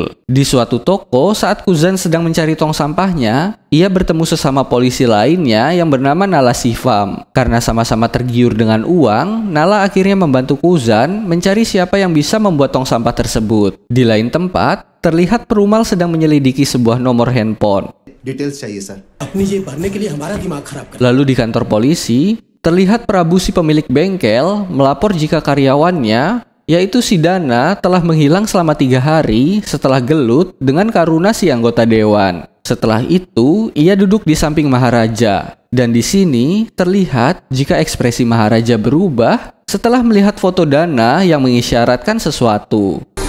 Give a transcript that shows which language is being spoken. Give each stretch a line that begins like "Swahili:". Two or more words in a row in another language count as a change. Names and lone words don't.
Indonesian: Di suatu toko saat Kuzan sedang mencari tong sampahnya, ia bertemu sesama polisi lainnya yang bernama Nala Shivam. Karena sama-sama tergiur dengan uang, Nala akhirnya membantu Kuzan mencari siapa yang bisa membuat tong sampah tersebut. Di lain tempat, terlihat perumal sedang menyelidiki sebuah nomor handphone.
Hindi: डिटेल्स चाहिए सर। अपनी ये भरने के लिए हमारा दिमाग खराब कर।
Indonesian: Lalu di kantor polisi, terlihat Prabu si pemilik bengkel melapor jika karyawannya, yaitu si Dana, telah menghilang selama 3 hari setelah gelut dengan Karuna si anggota dewan. Setelah itu, ia duduk di samping Maharaja. Dan di sini terlihat jika ekspresi Maharaja berubah setelah melihat foto Dana yang mengisyaratkan sesuatu.